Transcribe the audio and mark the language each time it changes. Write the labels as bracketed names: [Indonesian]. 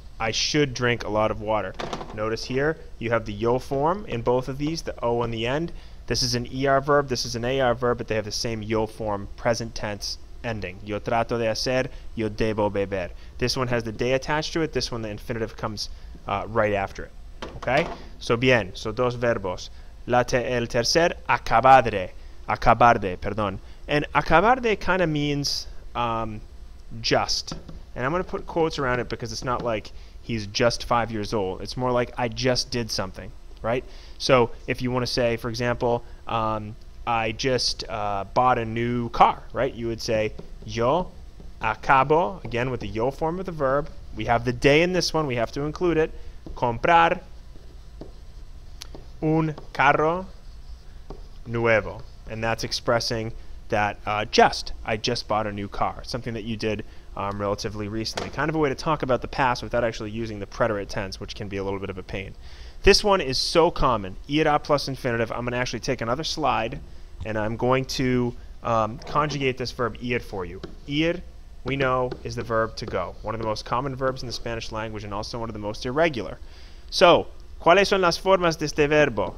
[English] I should drink a lot of water. Notice here you have the yo form in both of these, the o on the end. This is an ER verb, this is an AR verb, but they have the same yo form, present tense ending. [Spanish] Yo trato de hacer, yo debo beber. [English] This one has the de attached to it, this one the infinitive comes right after it. Okay? [Spanish] So bien, so dos verbos. El tercer, acabar de, perdón. [English] And acabar de kind of means just. And I'm going to put quotes around it because it's not like he's just 5 years old. It's more like I just did something, right? So if you want to say, for example, I just bought a new car, right? You would say, [Spanish] yo acabo, [English] again with the yo form of the verb. We have the de in this one. We have to include it. [Spanish] Comprar un carro nuevo. [English] And that's expressing that I just bought a new car, something that you did relatively recently. Kind of a way to talk about the past without actually using the preterite tense, which can be a little bit of a pain. This one is so common, ira plus infinitive. I'm going to actually take another slide, and I'm going to conjugate this verb ir for you. Ir, we know, is the verb to go, one of the most common verbs in the Spanish language and also one of the most irregular. So, [Spanish] ¿cuáles son las formas de este verbo?